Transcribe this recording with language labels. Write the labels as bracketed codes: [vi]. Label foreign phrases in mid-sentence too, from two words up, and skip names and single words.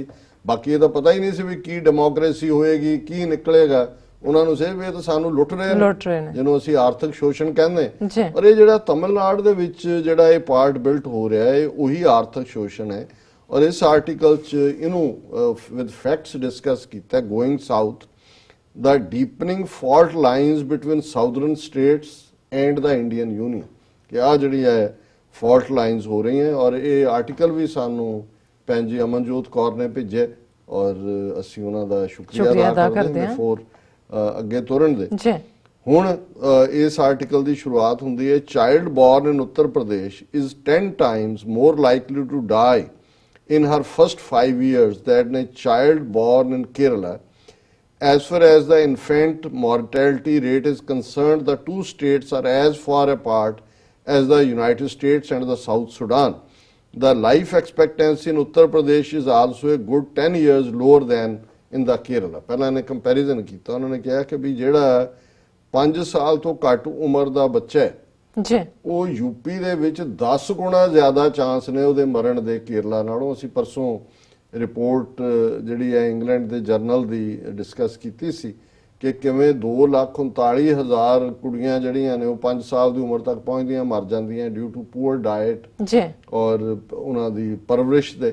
[pa] ਬਾਕੀ ਇਹ ਤਾਂ ਪਤਾ ਹੀ ਨਹੀਂ ਸੀ ਵੀ ਕੀ ਡੈਮੋਕ੍ਰੇਸੀ ਹੋਏਗੀ, ਕੀ ਨਿਕਲੇਗਾ। ਉਹਨਾਂ ਨੂੰ ਸਿਰਫ ਇਹ ਤਾਂ ਸਾਨੂੰ ਲੁੱਟ ਰਹੇ ਨੇ, ਜਿਹਨੂੰ ਅਸੀਂ ਆਰਥਿਕ ਸ਼ੋਸ਼ਣ ਕਹਿੰਦੇ। ਔਰ ਇਹ ਜਿਹੜਾ ਤਮਿਲਨਾਡੂ ਦੇ ਵਿੱਚ ਜਿਹੜਾ ਇਹ ਪਾਰਟ ਬਿਲਟ ਹੋ ਰਿਹਾ ਹੈ, ਉਹੀ ਆਰਥਿਕ ਸ਼ੋਸ਼ਣ ਹੈ। ਔਰ ਇਸ ਆਰਟੀਕਲ 'ਚ ਇਹਨੂੰ [en] with facts discuss ਕੀਤਾ, going south the deepening fault lines between southern states and the Indian Union, [pa] ਕਿ ਆ ਜਿਹੜੀ ਹੈ [en] fault lines [pa] ਹੋ ਰਹੀ ਹੈ। ਔਰ ਇਹ ਆਰਟੀਕਲ ਵੀ ਸਾਨੂੰ ਭੈਣ ਜੀ ਅਮਨਜੋਤ ਕੌਰ ਨੇ ਭੇਜਿਆ ਔਰ ਅਸੀਂ ਉਹਨਾਂ ਦਾ ਸ਼ੁਕਰੀਆ ਅਦਾ ਕਰਦੇ ਹਾਂ ਫੋਰ ਅੱਗੇ ਤੁਰਨ ਦੇ। ਹੁਣ ਇਸ ਆਰਟੀਕਲ ਦੀ ਸ਼ੁਰੂਆਤ ਹੁੰਦੀ ਹੈ, [en] child born in Uttar Pradesh is 10 times more likely to die in her first 5 years than a child born in Kerala. As far as the infant mortality rate is concerned, the two states are as far apart as the United States and the South Sudan. The life expectancy in Uttar Pradesh is also a good 10 years lower than in the Kerala. [pa] ਪਹਿਲਾਂ ਨੇ ਕੰਪੈਰੀਜ਼ਨ ਕੀਤਾ, ਉਹਨਾਂ ਨੇ ਕਿਹਾ ਕਿ ਵੀ ਜਿਹੜਾ 5 ਸਾਲ ਤੋਂ ਘੱਟ ਉਮਰ ਦਾ ਬੱਚਾ ਹੈ ਜੀ, ਉਹ ਯੂਪੀ ਦੇ ਵਿੱਚ 10 ਗੁਣਾ ਜ਼ਿਆਦਾ ਚਾਂਸ ਨੇ ਉਹਦੇ ਮਰਨ ਦੇ ਕੇਰਲਾ ਨਾਲੋਂ। ਅਸੀਂ ਪਰਸੋਂ ਰਿਪੋਰਟ ਜਿਹੜੀ ਹੈ ਇੰਗਲੈਂਡ ਦੇ ਜਰਨਲ ਦੀ ਡਿਸਕਸ ਕੀਤੀ ਸੀ ਕਿ ਕਿਵੇਂ 2,39,000 ਕੁੜੀਆਂ ਜਿਹੜੀਆਂ ਨੇ ਉਹ 5 ਸਾਲ ਦੀ ਉਮਰ ਤੱਕ ਪਹੁੰਚਦੀਆਂ ਮਰ ਜਾਂਦੀਆਂ [en] due to poor diet [pa] ਔਰ ਉਹਨਾਂ ਦੀ ਪਰਵਰਿਸ਼ ਦੇ।